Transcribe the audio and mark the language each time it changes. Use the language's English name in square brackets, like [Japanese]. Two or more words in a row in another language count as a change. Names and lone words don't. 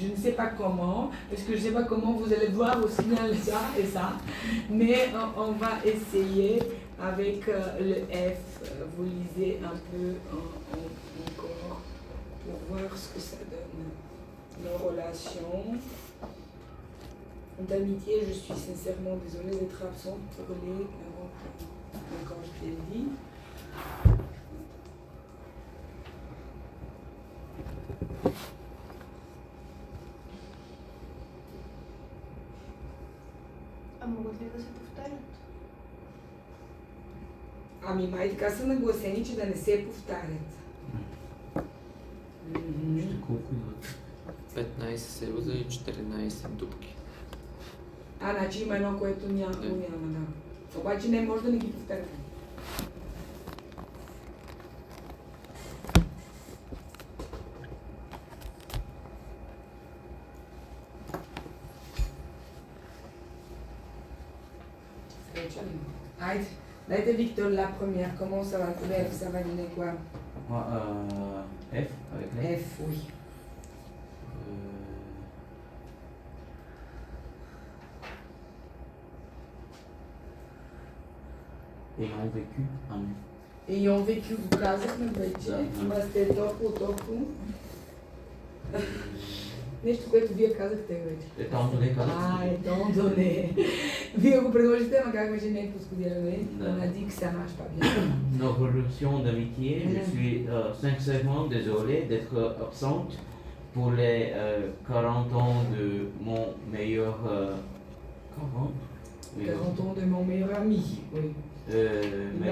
[French] Je ne sais pas comment, parce que je ne sais pas comment vous allez voir au final ça et ça, mais on va essayer avec le F. Vous lisez un peu encore pour voir ce que ça donne. Nos relations d'amitié, je suis sincèrement désolée d'être absente pour les quand je t'ai dit. [Bulgarian] Могат ли да се повтарят? Ами май така са нагласени, че да не се повтарят. Ще колко идват? 15 съюза и 14 дупки. Значи има едно, което няма, да. Обаче не може да не ги повтаряме. [French] Allez, dайте Victor la première, comment ça va? F, ça va donner quoi? Moi, F avec la F, oui. Ayant vécu en Ayant vécu, vous [Bulgarian] казахме вече, това сте толкова. Нещо, което вие казахте вече. [French] Étant donné казахте. Étant donné. [Bulgarian] Вие го предложите, ама как вече не е подходиране. Да. [French] On a dit que ça marche pas bien. Nos relations d'amitié, je suis sincèrement désolé d'être absente pour les 40 ans de mon meilleur... 40 Oui. 40 ans de mon meilleur ami, oui. Mais